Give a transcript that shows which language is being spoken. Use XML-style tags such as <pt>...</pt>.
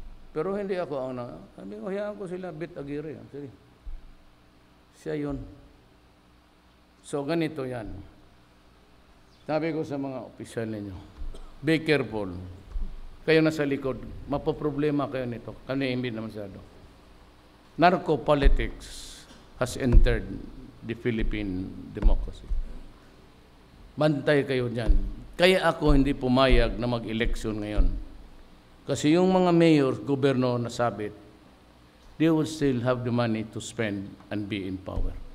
<tl>Pero hindi ako ang sabi ko, hayaan ko sila, Bit Aguirre. Sige. Siya yun. So, ganito yan. Sabi ko sa mga opisyal ninyo,</tl> <en>be careful.</en> <tl>Kayo na sa likod, mapoproblema kayo nito. Kami hindi na masyado.</tl> <en>Narco-politics has entered the Philippine democracy.</en> <tl>Bantay kayo dyan. Kaya ako hindi pumayag na mag-eleksyon ngayon. Kasi yung mga mayor, gobernador na sabit,</tl> <en>they will still have the money to spend and be in power.</en>